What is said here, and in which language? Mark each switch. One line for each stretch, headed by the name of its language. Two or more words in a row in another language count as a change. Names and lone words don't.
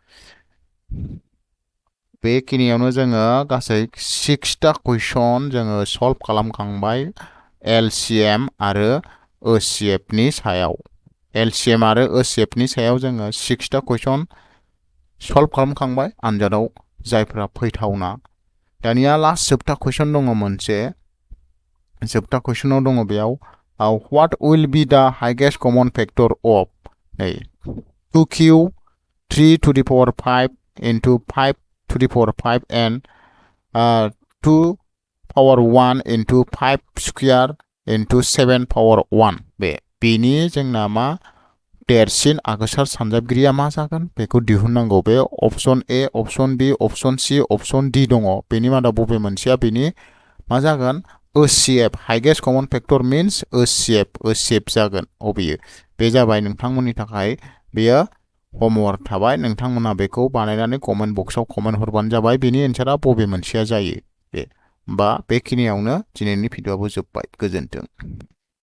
Bodo: बेखिनियावनो जोङो गासै 6टा कुइसन जोङो सल्भ खालामखांबाय LCM आरो HCF नि सायाव LCM आरो HCF नि सायाव जोङो 6टा कुइसन सल्भ खालामखांबाय आनजादाव जायफोरा फैथावना दानिया लास्ट जोबथा कुइसन दङ मोनसे जोबथा कुइसनाव दङ बेयाव
English: what will be the highest common factor of 2q 3 to the power 5
Bodo: into 5 to the power 5
English: and 2 power 1 into 5 square into 7 power 1
Bodo: बेनि जोंना मा देरसिन आगोसार सानजाबगिरिया मा जागोन बेखौ दिहुननांगौ बे
English: option A option B option C option D
Bodo: दङ बेनि मादाव बबे मोनसेया बेनि मा जागोन HCF
English: highest common factor means HCF
Bodo: जागोन अबेयो बे जाबाय नोंथांमोननि थाखाय बेयो होमवर्क थाबाय नोंथांमोना बेखौ बानायनानै कमेन्ट बक्सआव कमेन्ट हरबानो जाबाय बेनि एन्सारा बबे मोनसेया जायो बे बेखिनियावनो दिनैनि भिडिअ'आबो जोब्बाय गोजोन्थों